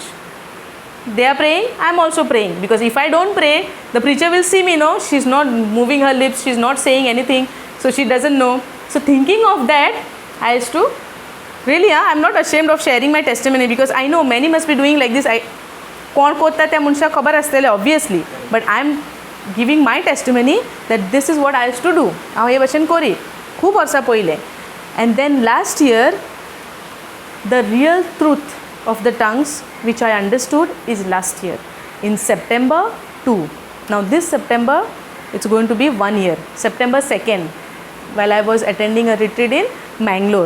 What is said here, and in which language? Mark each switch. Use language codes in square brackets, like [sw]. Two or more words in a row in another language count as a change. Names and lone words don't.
[en] They are praying, I am also praying, because if I don't pray, the preacher will see me, no, she's not moving her lips, she's not saying anything, so she doesn't know. So thinking of that, I used to really, I'm not ashamed of sharing my testimony, because I know many must be doing like this. [kok] कोण कोत्ता त्या मनशाक खबर आसतलें [en] obviously, but I'm giving my testimony that this is what I used to do. [kok] हांव हे भशेन कोरी खूब वर्सां पयलें. [en] And then last year the real truth of the tongues which I understood is last year in September 2. Now this September it's going to be 1 year, September 2nd, while I was attending a retreat in Mangalore.